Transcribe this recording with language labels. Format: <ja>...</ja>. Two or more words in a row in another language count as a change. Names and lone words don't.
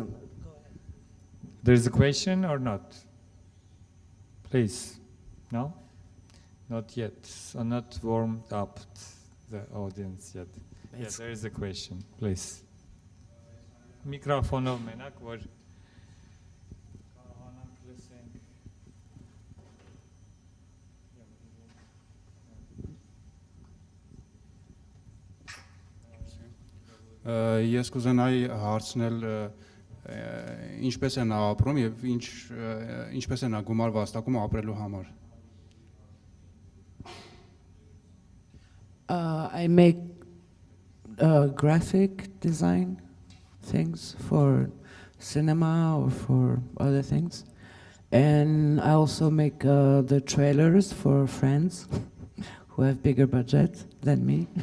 <en>there's a question or not? Please. No? Not yet. So not warmed up the audience yet. Yes, there is a question. Please.</en> <hy>Միկրոֆոնով մենակ վար. Ես կուզենայի հարցնել ինչպես է նա ապրում եւ ինչպես է նա գումար վաստակում ապրելու համար.</hy> <en>I make graphic design things for cinema or for other things, and I also make the trailers for friends who have bigger budget than me.</en>